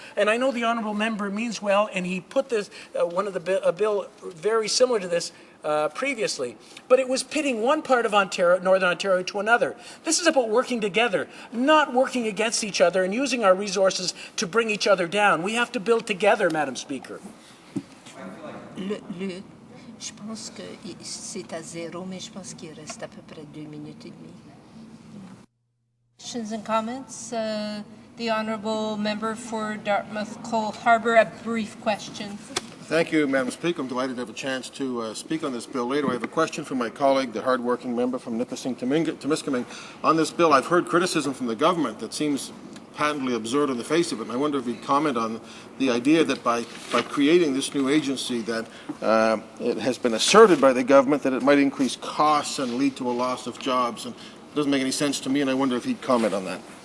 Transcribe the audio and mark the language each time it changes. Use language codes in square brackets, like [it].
[en] And I know the Honourable Member means well, and he put this, a bill very similar to this previously, but it was pitting one part of Ontario, Northern Ontario, to another. This is about working together, not working against each other and using our resources to bring each other down. We have to build together, Madam Speaker. [fr] Je pense que c'est à zéro, mais je pense qu'il reste à peu près 2 minutes et demie. [en] Questions and comments? The Honourable Member for Dartmouth Cole Harbour, a brief question. Thank you, Madam Speaker. I'm delighted to have a chance to speak on this bill later. I have a question for my colleague, the hard-working member from Nipissing-Timiskaming. On this bill, I've heard criticism from the government that seems patently absurd on the face of it, and I wonder if you'd comment on the idea that by creating this new agency that it has been asserted by the government that it might increase costs and lead to a loss of jobs. And it doesn't make any sense to me, and I wonder if he'd comment on that.